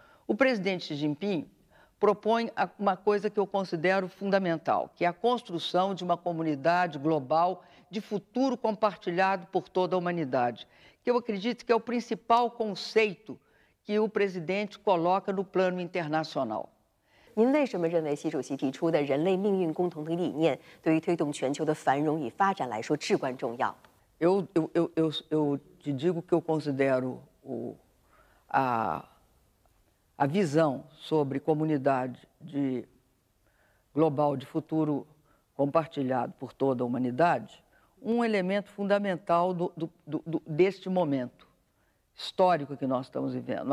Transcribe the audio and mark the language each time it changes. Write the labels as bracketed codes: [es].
[pt] O presidente Xi Jinping propõe uma coisa que eu considero fundamental, que é a construção de uma comunidade global de futuro compartilhado por toda a humanidade, que eu acredito que é o principal conceito que o presidente coloca no plano internacional. [zh] 您为什么认为习主席提出的人类命运共同体理念对于推动全球的繁荣与发展来说至关重要？ [pt] Eu te digo que eu considero a visão sobre comunidade global de futuro compartilhado por toda a humanidade um elemento fundamental deste momento histórico que nós estamos vivendo.